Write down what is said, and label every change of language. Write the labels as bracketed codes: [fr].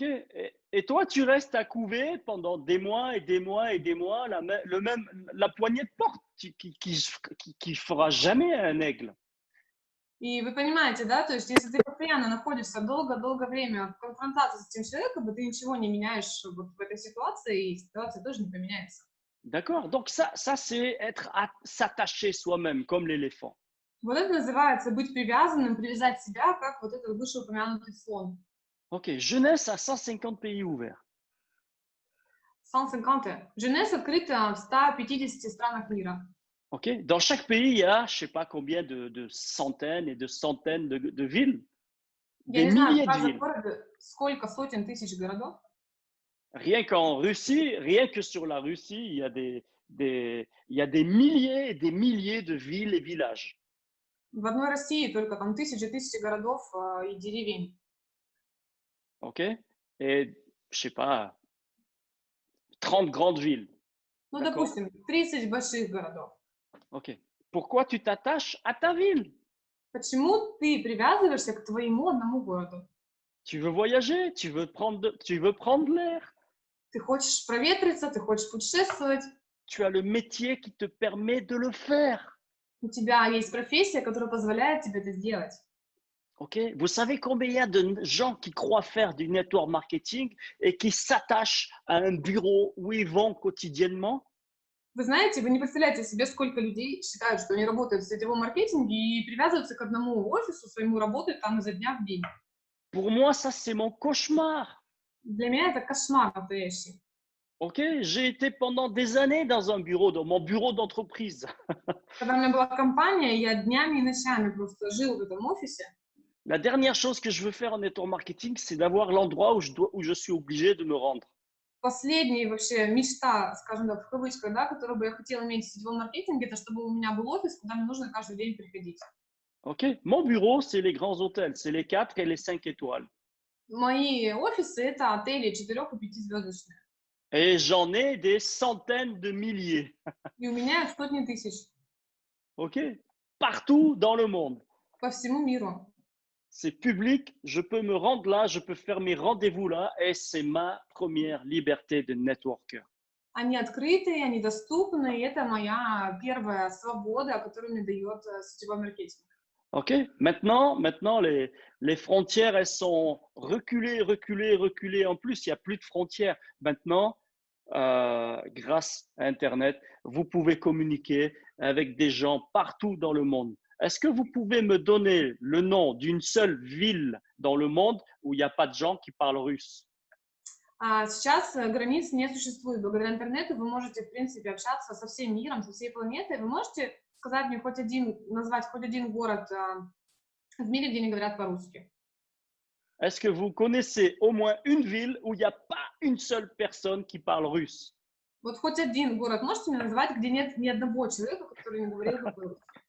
[fr] Et toi, tu restes à couver pendant des mois et des mois et des mois la poignée de porte qui fera jamais un aigle. [ru] И вы понимаете, да, то есть если ты постоянно находишься долго-долго время в конфронтации с этим человеком, ты ничего не меняешь вот в этой ситуации, и ситуация тоже не поменяется. [fr] D'accord? Donc ça c'est être s'attacher soi-même, comme l'éléphant. [ru] Вот это называется быть привязанным, привязать себя, как вот этот вышеупомянутый слон. [fr] Ok, jeunesse à 150 pays ouverts. 150. [ru] Jeunesse открыта в 150 странах мира. [fr] Ok, dans chaque pays, il y a, je sais pas combien de centaines et de centaines de villes, [ru] Я [fr] des [ru] не знаю, в [fr] milliers de [ru] каждом [fr] villes. [ru] городе сколько сотен тысяч городов. [fr] Rien qu'en Russie, rien que sur la Russie, il y a il y a des milliers et des milliers de villes et villages. [ru] В одной России только там тысячи городов и деревень. [fr] Ok? Et je sais pas, 30 grandes villes. [ru] Ну, [fr] D'accord? [ru] допустим, 30 больших городов. [fr] Ok. Pourquoi tu t'attaches à ta ville? [ru] Почему ты привязываешься к твоему одному городу? [fr] Tu veux voyager, tu veux prendre l'air. [ru] Ты хочешь проветриться, ты хочешь путешествовать, [fr] Tu as le métier qui te permet de le faire. [ru] у тебя есть профессия, которая позволяет тебе это сделать. [fr] Ok? Vous savez combien il y a de gens qui croient faire du network marketing et qui s'attachent à un bureau où ils vont quotidiennement? [ru] Вы знаете, вы не представляете себе, сколько людей считают, что они работают в сетевом маркетинге и привязываются к одному офису, своему работают там изо дня в день. [fr] Pour moi, ça, c'est mon cauchemar. [ru] Для меня это кошмар настоящий. [fr] Ok? J'ai été pendant des années dans un bureau, dans mon bureau d'entreprise. [ru] Когда у меня была компания, я днями и ночами просто жил в этом офисе. [fr] La dernière chose que je veux faire en network marketing, c'est d'avoir l'endroit où je suis obligé de me rendre. [ru] Последняя вообще мечта, скажем так, в кавычках, да, которую бы я хотела иметь в сетевом маркетинге, это чтобы у меня был офис, куда мне нужно каждый день приходить. [fr] Ok? Mon bureau, c'est les grands hôtels, c'est les 4 et les 5 étoiles. [ru] Мои офисы — это отели 4- и 5-звездочные. [fr] Et j'en ai des centaines de milliers. [ru] И у меня их сотни тысяч [fr] Ok? Partout dans le monde. [ru] по всему миру. [fr] C'est public, je peux me rendre là, je peux faire mes rendez-vous là, et c'est ma première liberté de networker. [ru] Они открытые, они доступны, и это моя первая свобода, которую мне дает сетевой маркетинг. [fr] Ok? Maintenant les frontières, elles sont reculées, reculées, reculées. En plus, il n'y a plus de frontières. Maintenant, grâce à Internet, vous pouvez communiquer avec des gens partout dans le monde. Est-ce que vous pouvez me donner le nom d'une seule ville dans le monde où il n'y a pas de gens qui parlent russe? [ru] Сейчас границ не существует. Благодаря интернету вы можете, в принципе, общаться со всем миром, со всей планетой. Вы можете сказать мне назвать хоть один город в мире, где не говорят по-русски? [fr] Est-ce que vous connaissez au moins une ville où il n'y a pas une seule personne qui parle russe? [ru] Вот хоть один город можете мне назвать, где нет ни одного человека, который не говорил бы по-русски?